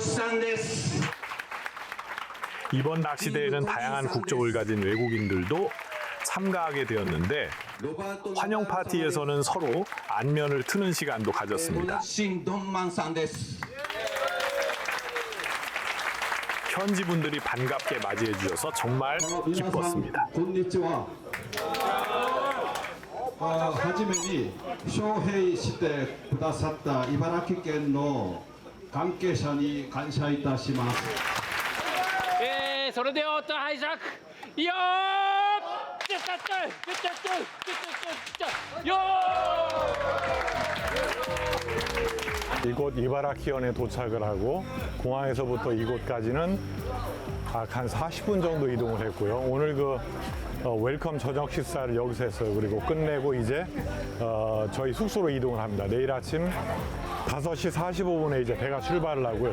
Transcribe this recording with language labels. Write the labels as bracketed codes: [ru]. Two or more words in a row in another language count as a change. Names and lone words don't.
[ko] 이번 낚시 대회는 다양한 국적을 가진 외국인들도 참가하게 되었는데 환영 파티에서는 서로 안면을 트는 시간도 가졌습니다. 현지 분들이 반갑게 맞이해 주셔서 정말 기뻤습니다. [ja] はじめに招聘してくださった茨城県の関係者に感謝いたします。それでは音拝借いいよー [ko] 이곳 이바라키현에 도착을 하고 공항에서부터 이곳까지는 한 40분 정도 이동을 했고요. 오늘 웰컴 저녁 식사를 여기서 했어요. 그리고 끝내고 이제 저희 숙소로 이동을 합니다. 내일 아침 5시 45분에 이제 배가 출발을 하고요.